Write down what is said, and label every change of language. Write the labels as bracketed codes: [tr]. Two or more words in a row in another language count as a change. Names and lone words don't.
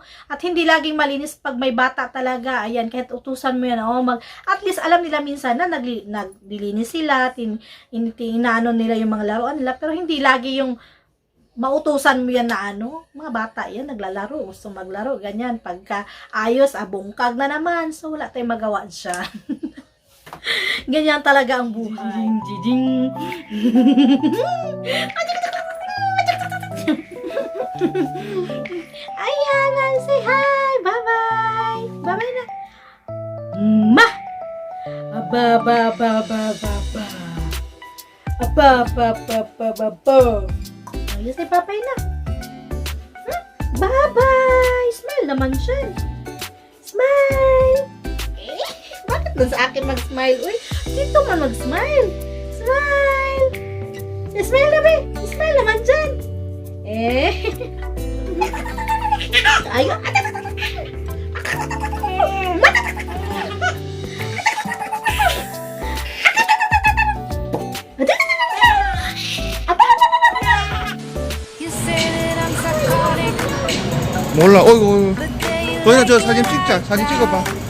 [tl] At hindi laging malinis pag may bata talaga. Ayan, kahit utusan mo yan, at least alam nila minsan na naglilinis sila, inaano nila yung mga laruan nila, pero hindi lagi yung mautusan mo yan na mga bata yan, naglalaro, gusto maglaro, ganyan. Pagka ayos, bungkag na naman, so wala tayong magawa siya. Ganyan talaga ang buhay. Jijing. Ayan, [en] say hi, bye-bye. Bye-bye na. [tl] Ma! Ayos na papay na. [en] Bye-bye! Smile [tl] naman siya. [en] Smile! [tl] Bakit doon sa akin mag-smile? Uy, dito man mag-smile. Smile! Smile na ba? Smile naman dyan. Ayun. [ko] 몰라. 어이구. 도현아 저 사진 찍자. 사진 찍어봐.